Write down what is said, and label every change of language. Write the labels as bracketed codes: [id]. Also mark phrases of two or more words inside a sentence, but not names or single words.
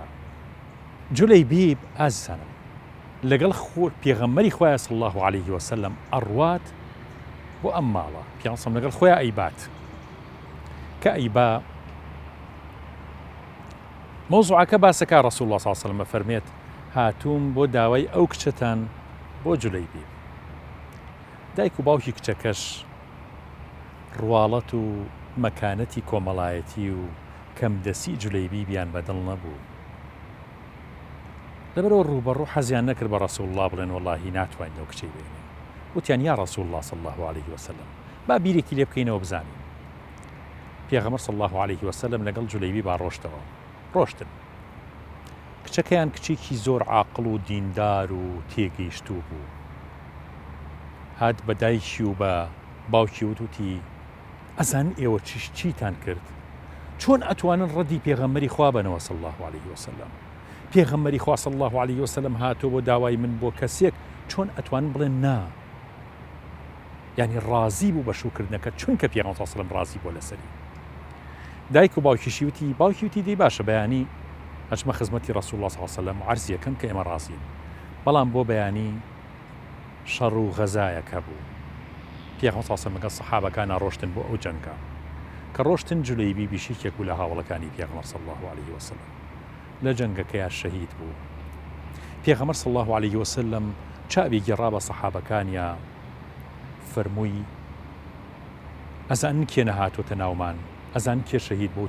[ckb] جولەیبیب ئازیزانم لەگەڵ پێغەمبەری خۆیان [ar] صلی الله عليه وسلم [ckb] ئەڕوات بۆ ئەم ماڵە پیانسەم لەگەڵ خۆیان ئەیبات کە ئەیبا مۆزوعەکە باسەکە [ar] ڕەسوول الله صلی الله عليه وسلم [ckb] فەرمێت هاتووم بۆ داوای ئەو کچەتان بۆ جولەیبیب. دایک و باوکی کچەکەش ڕواڵەت و مەکانەتی کۆمەڵایەتی و کەمدەسی جولەیبیبیان بەدڵ نەبوو. لەبەرەوە ڕوبەڕوو حەزیان نەکرد بە [ar] ڕەسوول الله [ckb] بڵێن وەڵاهی ناتوانین ئەو کچەی بێنین. وتیان [ar] یا ڕەسوول الله صلی الله عليه وسلم [ckb] با بیرێکی لێ بکەینەوە بزانین. پێغەمبەر [ar] صلی الله عليه وسلم [ckb] لەگەڵ جولەیبیب ڕۆشتەوە ڕۆشتن. کچەکەیان کچێکی زۆر عاقڵ و دیندار و تێگەیشتوو بوو. هات بە دایکی و بە باوکی وتوتی ئەزان ئێوە چیتان کرد؟ چۆن ئەتوانن ڕەدی پێغەمبەری خوا بنەوە [ar] صلی الله عليه وسلم؟ [ckb] پێغەمبەری خوا [ar] صلی الله عليه وسلم [ckb] هاتۆ بۆ داوای من بۆ کەسێک چۆن ئەتوانن بڵێن نا؟ یعنی ڕازی بوو بە شوکردنەکە چونکە پێغەمبەر [ar] صلی الله عليه وسلم [ckb] ڕازی بۆ لەسەری. دایک و باوکیشی وتی باوکی وتی دەی باشە بەیانی ئەچمە خزمەتی [ar] ڕەسوول الله صلی الله عليه وسلم [ckb] عەرزی یەکەم کە ئێمە ڕازین، بەڵام بۆ بەیانی شەڕ و غەزایەکە بوو. پێغەمبەر [ar] صلی الله عليه وسلم [ckb] لەگەڵ سەحابەکانە ڕۆشتن بۆ ئەو جەنگە کە ڕۆشتن جولەیبی بیشیکێک بوو لە هاوڵەکانی پێغەمبەر [ar] صلی الله عليه وسلم [ckb] لە جەنگەکەیان شەهید بوو. پێغەمبەر [ar] صلی الله عليه وسلم [ckb] چاوی گێڕا بە سەحابەکانیان فەرمووی ئەزان کێ نەهاتۆتە ناومان، ئەزان کێ شەهید بوو؟